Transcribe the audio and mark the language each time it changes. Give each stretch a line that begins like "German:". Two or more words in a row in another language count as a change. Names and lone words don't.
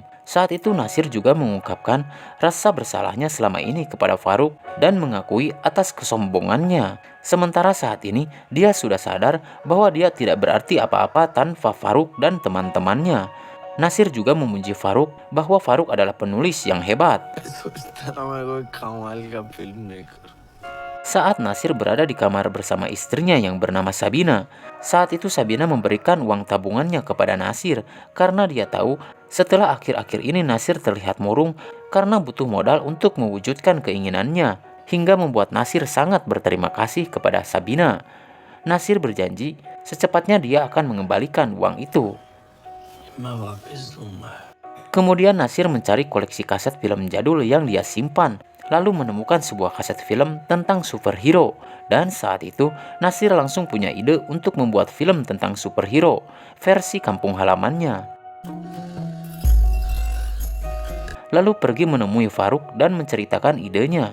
Indonesian: Saat itu Nasir juga mengungkapkan rasa bersalahnya selama ini kepada Faruk dan mengakui atas kesombongannya. Sementara saat ini dia sudah sadar bahwa dia tidak berarti apa-apa tanpa Faruk dan teman-temannya. Nasir juga memuji Faruk bahwa Faruk adalah penulis yang hebat.
Hindi: सोचता था मैं कोई कमाल का
English: film maker.
Indonesian: Saat Nasir berada di kamar bersama istrinya yang bernama Sabina, saat itu Sabina memberikan uang tabungannya kepada Nasir karena dia tahu setelah akhir-akhir ini Nasir terlihat murung karena butuh modal untuk mewujudkan keinginannya, hingga membuat Nasir sangat berterima kasih kepada Sabina. Nasir berjanji secepatnya dia akan mengembalikan uang itu.
Hindi: मैं वापस दूंगा.
Indonesian: Kemudian Nasir mencari koleksi kaset film jadul yang dia simpan, lalu menemukan sebuah kaset film tentang superhero. Dan saat itu Nasir langsung punya ide untuk membuat film tentang superhero versi kampung halamannya. Lalu pergi menemui Faruk dan menceritakan idenya.